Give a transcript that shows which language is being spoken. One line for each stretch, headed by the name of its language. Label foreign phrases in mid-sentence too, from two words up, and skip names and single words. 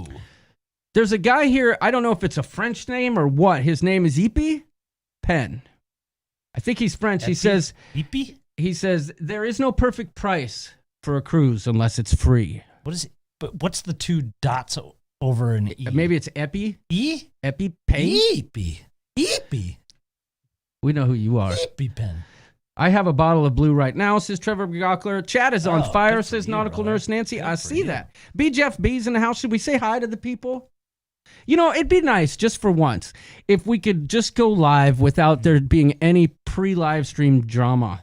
English: There's a guy here. I don't know if it's a French name or what. His name is Ipi Pen. I think he's French. He Epi? says, Epi? there is no perfect price for a cruise unless it's free. What is it? But what's the two dots over an E? Maybe it's Epi. E? Epi Pen. Epi. Epi. We know who you are. Epi pen. I have a bottle of blue right now, says Trevor Gockler. Chat is on Oh, fire, good for says you, Nautical brother. Nurse Nancy. Good I for see you. that. B. Jeff B's in the house. Should we say hi to the people? You know, it'd be nice just for once if we could just go live without there being any pre-live stream drama.